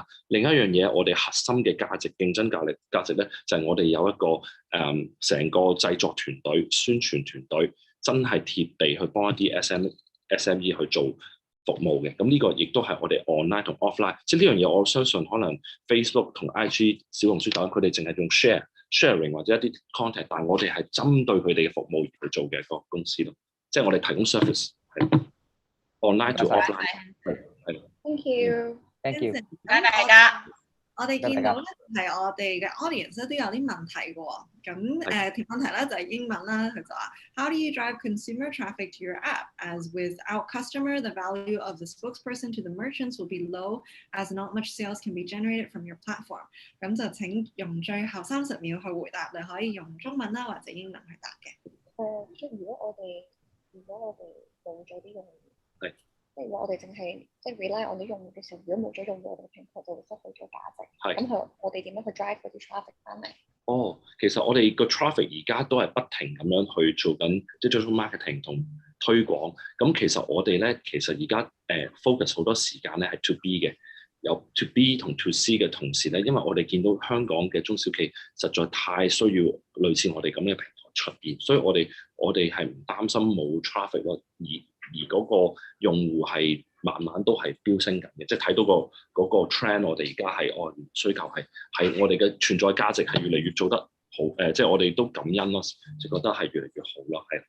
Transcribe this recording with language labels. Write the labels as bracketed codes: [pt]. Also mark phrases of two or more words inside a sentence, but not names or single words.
[yue] 另一樣嘢，我哋核心嘅價值、競爭價值咧，就係我哋有一個成個製作團隊、宣傳團隊，真係貼地去幫一啲 SME 去做服務嘅。咁呢個亦都係我哋 online 同 offline。即係呢樣嘢，我相信可能 Facebook 同 IG、小紅書等佢哋淨係用 sharing 或者一啲 content， 但係我哋係針對佢哋嘅服務而去做嘅一個公司咯。即係我哋提供 service。 [en] online to offline， [yue] 係。 [en] Thank you。 Thank you。 [yue] 大家。我哋見到咧係我哋嘅 audience 都有啲問題嘅喎。咁條問題咧就係英文啦，佢就話 [en] How do you drive consumer traffic to your app? As without customer, the value of the spokesperson to the merchants will be low, as not much sales can be generated from your platform。 [yue] 咁就請用最後30秒去回答，你可以用中文啦或者英文去答嘅。即係如果我哋冇咗啲用戶，即係話我哋淨係即係 [en] rely on [yue] 啲用戶嘅時候，如果冇咗用戶，我哋平台就會失去咗價值。咁我哋點樣去 drive 嗰啲 traffic 翻嚟？其實我哋個 traffic 而家都係不停咁樣去做緊即係 [en] digital marketing [yue] 同推廣。咁其實我哋咧，其實而家focus 好多時間咧係 [en] to B [yue] 嘅，有 [en] to B [yue] 同 [en] to C [yue] 嘅同時咧，因為我哋見到香港嘅中小企實在太需要類似我哋咁嘅平台出現，所以我哋係唔擔心冇 traffic 咯，而嗰個用戶係慢慢都係飆升緊嘅，即係睇到嗰個 trend， 我哋而家係需求係我哋嘅存在價值係越嚟越做得好，即係我哋都感恩咯，就覺得係越嚟越好咯，係。